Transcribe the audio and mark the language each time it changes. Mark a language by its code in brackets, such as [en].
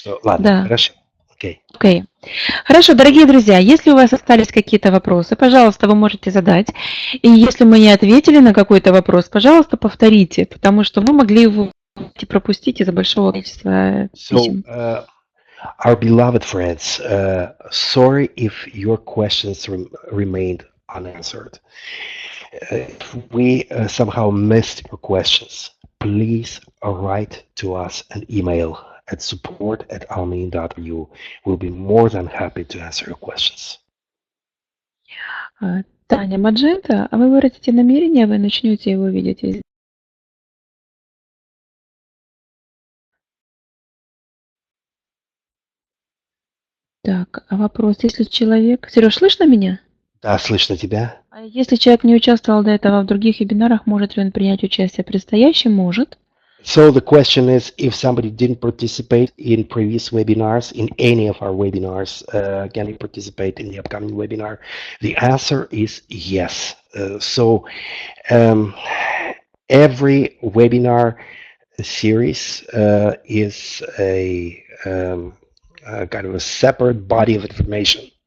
[ru] Ладно, хорошо. Окей. Хорошо, дорогие друзья, если у вас остались какие-то вопросы, пожалуйста, вы можете задать. И если мы не ответили на какой-то вопрос, пожалуйста, повторите, потому что мы могли его пропустить из-за большого количества писем. [en] Our beloved friends, sorry if your questions remained unanswered. If we somehow missed your questions, please write to us an email at support@almin.ru. We'll be more than happy to answer your questions. [ru] Таня Маджента, а вы выразите намерение, вы начнете его видеть. Так, а вопрос, если человек... Сереж, слышно меня? Да, слышно тебя. А если человек не участвовал до этого в других вебинарах, может ли он принять участие в предстоящем? Может. [en] So the question is, if somebody didn't participate in previous webinars, in any of our webinars, can he participate in the upcoming webinar? The answer is yes. Every webinar series is a kind of a separate body of information.